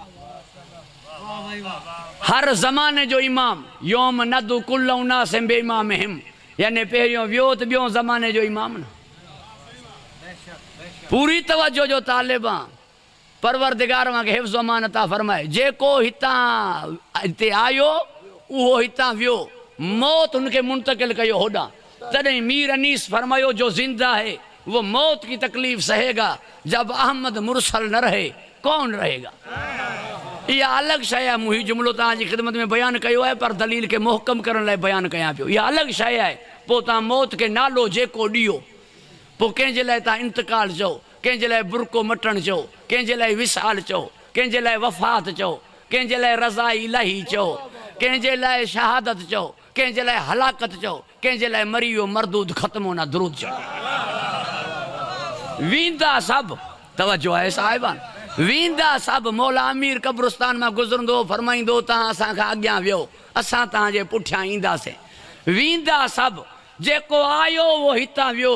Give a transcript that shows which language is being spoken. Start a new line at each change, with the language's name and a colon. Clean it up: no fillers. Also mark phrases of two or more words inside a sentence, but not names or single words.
Sindhi: हर ज़माने जो इमाम
Arabic: يوم ندعو كل أناس بإمامهم,
Sindhi: यानी पहिरियों वियो त ॿियों ज़माने जो इमाम न। पूरी तवज्जो जो तालिब आहे। परवरदिगार खे हिफ्ज़ अमान अता फरमाए। जेको हितां हिते आयो उहो हितां वियो, मौत उनके मुंतकिल कयो होॾां। तॾहिं मीर अनीस फरमायो
Urdu: جو زندہ ہے وہ موت کی تکلیف سہے گا، جب احمد مرسل نہ رہے کون رہے گا. یہ الگ شے ہے.
Sindhi: मुही जुमलो तव्हांजी ख़िदमत में बयान कयो है, पर दलील के मुहकम करण लाइ बयान कयां पियो।
Urdu: یہ الگ شے ہے.
Sindhi: पोइ तव्हां मौत के नालो जेको ॾियो, पोइ कंहिंजे लाइ तव्हां इंतकाल चओ, कंहिंजे लाइ बुरको मटण चओ, कंहिंजे लाइ विसाल चओ, कंहिंजे लाइ वफ़ात चओ, कंहिंजे लाइ रज़ा इलाही चओ, कंहिंजे लाइ शहादत चओ, कंहिंजे लाइ हलाकत चओ, कंहिंजे लाइ मरी वियो मरदूद ख़त्म होना दुरूद चओ। वींदा सभु। तवज्जो आहे साहिबान। वींदा सभु। मौला अमीर कब्रिस्तान मां गुज़रंदो फरमाईंदो तव्हां असांखां अॻियां वियो, असां तव्हांजे पुठियां ईंदासीं। वींदा सभु। जेको आयो उहो हितां वियो।